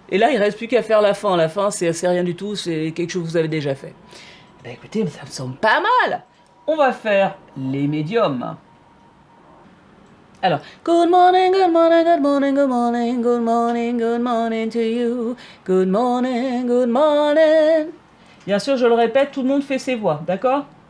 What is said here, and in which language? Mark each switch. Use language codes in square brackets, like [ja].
[fr] Et là, il reste plus qu'à faire la fin. La fin, c'est rien du tout, c'est quelque chose que vous avez déjà fait. Ben écoutez, ça me semble pas mal. On va faire les médiums. [en] Alors, good morning, good morning, good morning, good morning, good morning, good morning to you. Good morning, good morning. [fr] Bien sûr, je le répète, tout le monde fait ses voix, d'accord?